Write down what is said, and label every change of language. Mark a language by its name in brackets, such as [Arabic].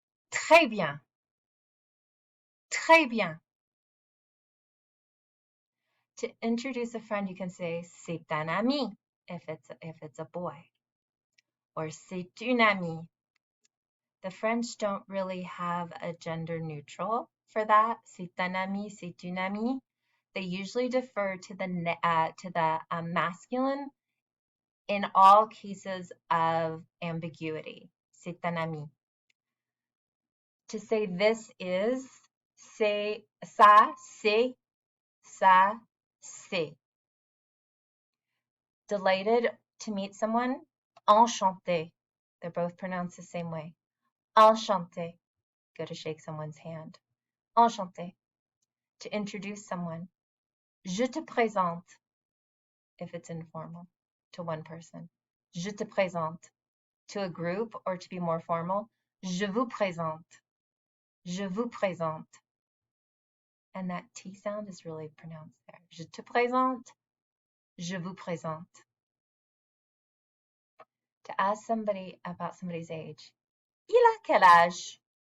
[French] Très bien. Très bien. [English] To introduce a friend, you can say, [French] c'est un ami, [English] if it's a boy. Or [French] c'est une amie. [English] The French don't really have a gender neutral for that. [French] C'est un ami, c'est une amie. [English] They usually defer to the masculine in all cases of ambiguity. [French] C'est un ami. [English] To say this is, [French] c'est ça, c'est ça, c'est. [English] Delighted to meet someone, [French] enchanté. [English] They're both pronounced the same way. [French] Enchanté. [English] Go to shake someone's hand. [French] Enchanté. [English] To introduce someone. [French] Je te présente, [English] if it's informal, to one person. [French] Je te présente. [English] To a group, or to be more formal, [French] je vous présente. Je vous présente. [English] And that T sound is really pronounced there. [French] Je te présente. Je vous présente. [English] To ask somebody about somebody's age. [French] Il a quel âge?